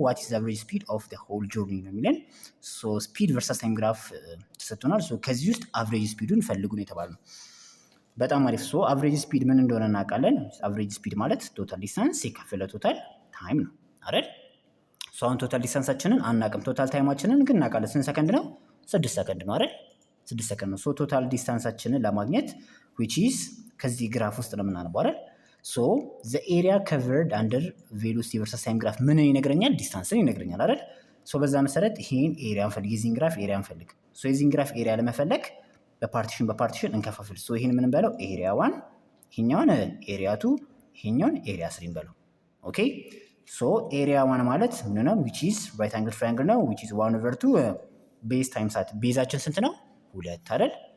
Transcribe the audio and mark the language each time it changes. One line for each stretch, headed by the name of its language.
English: what is the average speed of the whole journey
Amharic: ነው የሚለን። ሶ ስፒድ ቨርሰስ ታይም ግራፍ ተሰጥቶናል። ሶ ከዚህ ውስጥ አቨሬጅ ስፒዱን ፈልጉ ነው የተባለው። በጣም አሪፍ። ሶ አቨሬጅ ስፒድ ምን እንደሆነ እናውቃለን። አቨሬጅ ስፒድ ማለት ቶታል ዲስታንስ ሲካፈል ቶታል ታይም ነው አይደል? ሶ አሁን ቶታል ዲስታንሳችንን አናውቅም፣ ቶታል ታይማችንን ግን እናውቃለን። ስንት ሰከንድ ነው? 6 ሰከንድ ነው አይደል? 6 ሰከንድ ነው። ሶ ቶታል ዲስታንሳችንን ለማግኘት
English: which is
Amharic: ከዚህ ግራፍ ውስጥ ነው የምናነበው አይደል?
English: ሶ the area covered under velocity versus time graph
Amharic: ምን ይነግረኛል? ዲስታንስን ይነግረኛል አይደል? ሶ በዛ መሰረት ይሄን ኤሪያ እንፈልግ፣ የዚህን ግራፍ ኤሪያ እንፈልግ። ሶ የዚህን ግራፍ ኤሪያ ለመፈለግ በፓርቲሽን እንከፋፍል። ሶ ይሄን ምን እንበለው? ኤሪያ 1፣ ይሄኛውን ኤሪያ 2፣ ይሄኛውን ኤሪያ 3 እንበለው። ኦኬ ሶ ኤሪያ 1 ማለት ምን ነው?
English: which is right angle triangle
Amharic: ነው which is 1/2 ቤዝ ታይምስ ሃይት። ቤዛችን ስንት ነው? 2 አይደል?